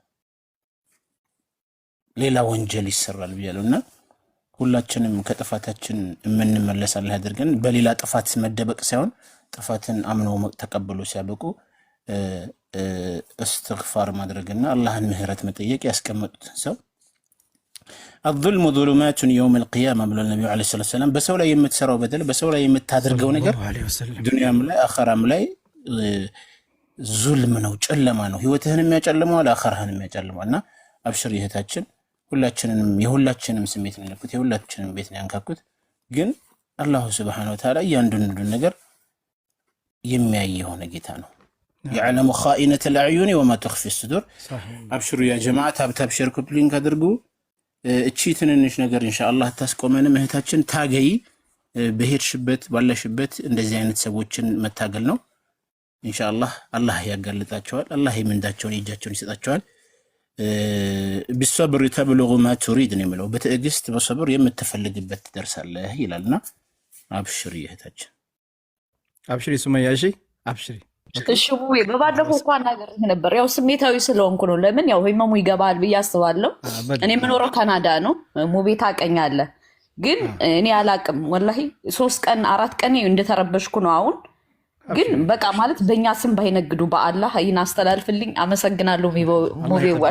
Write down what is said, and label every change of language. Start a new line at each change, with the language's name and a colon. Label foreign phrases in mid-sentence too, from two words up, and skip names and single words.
Amharic: ሌላ ወንጀል ይሰራል ብያለሁና ሁላችንም ከጥፋታችን የምንመለስ አላህ ያድርገን። በሌላ ጥፋት መደበቅ ሳይሆን ጥፋትን አምነው ተቀበሉ ሲያበቁ እስትግፋር ማድረግና አላህን ምህረት መጠየቅ ያስቀመጡትን ሰው
Arabic: الظلم ظلمات يوم القيامة
Amharic: ብሏል ነብዩ
Arabic: عليه السلام።
Amharic: በሰው ላይ የምትሰራው በደል በሰው ላይ የምታደርገው ነገር ዱንያም ላይ አኸራም ላይ ዙልም ነው፣ ጨለማ ነው። ህይወትህን የሚያጨልመዋል፣ አኸራህን የሚያጨልመዋልና አብሽር እህታችን፣ የሁላችንም ስሜት ነው ያልኩት፣ የሁላችንም ቤት ነው ያንካኩት። ግን
Arabic: الله سبحانه وتعالى
Amharic: እያንዳንዱን ነገር የሚያይ የሆነ ጌታ ነው።
Arabic: يعلم خائنة الأعين وما تخفي الصدور. أبشروا يا جماعة
Amharic: ታብታብ
English: share copy link
Amharic: አድርጉ። እቺ ትንንሽ ነገር ኢንሻአላህ ታስቆመን ምህታችን ታገይ በሄድሽበት ባለሽበት እንደዚህ አይነት ሰዎችን መታገል ነው። ኢንሻአላህ አላህ ያጋልጣቸዋል። አላህ የምንዳቸውን የእጃቸውን ይሰጣቸዋል።
Arabic: بالصبر تبلغ ما تريد
Amharic: ነው የሚለው። በትዕግስት በሰብር የምትፈልግበት ትደርሳለህ ይላልና አብሽሪ እህታችን፣ አብሽሪ ሱመያ። እሺ አብሽሪ። እሺ በባለፈው እንኳን ነገር ነበር፣ ያው ስሜታዊ ስለሆንኩ ነው። ለምን ያው ህመሙ ይገባል ብዬ አስባለሁ። እኔ የምኖረው ካናዳ ነው። ሙቤ ታውቀኛለህ፣ ግን እኔ አላቅም ወላሂ 3 ቀን 4 ቀን እንደተረበሽኩ ነው አሁን። ግን በቃ ማለት በእኛ ስም ባይነግዱ በአላህ ይህን አስተላልፍልኝ። አመሰግናለሁ ሙቤ ዋሽ።